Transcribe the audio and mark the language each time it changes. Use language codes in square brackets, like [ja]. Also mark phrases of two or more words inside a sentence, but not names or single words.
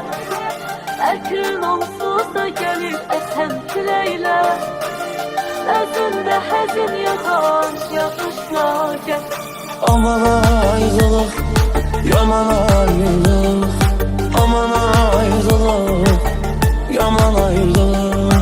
[az] Əkrin onsuz da gəlir əsən küləklər, özündə həzin yağan yağışla gəl. [tr] Aman ayrılık, yaman ayrılık, aman ayrılık, yaman ayrılık.